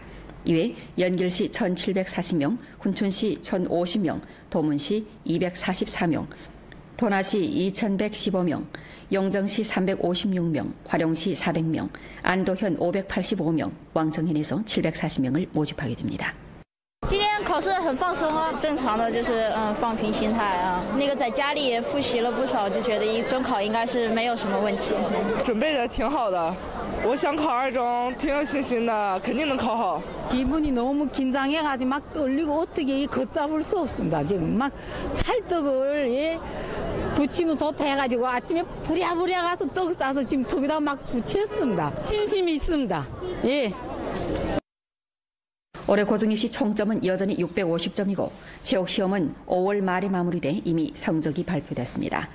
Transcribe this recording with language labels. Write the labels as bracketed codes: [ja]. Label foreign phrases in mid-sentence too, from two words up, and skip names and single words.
[ko] 이외 연길시 1,740명, 훈춘시 1,050명, 도문시 244명, 도나시 2,115명, 용정시 356명, 화룡시 400명, 안도현 585명, 왕성현에서 740명을 모집하게 됩니다. [zh] 今天考试很放松啊，正常的就是放平心态啊。那个在家里也复习了不少，就觉得中考应该是没有什么问题。准备的挺好的，我想考2中，挺有信心的，肯定能考好。 [ko] 기분이 너무 긴장해가지고 막 떨리고 어떻게 걷잡을 수 없습니다. 지금 막 찰떡을 부치면 좋다 해가지고 아침에 부랴부랴 가서 떡 싸서 지금 저기다 막 부쳤습니다. 신심이 있습니다. 예. 올해 고등입시 총점은 여전히 650점이고 체육 시험은 5월 말에 마무리돼 이미 성적이 발표됐습니다.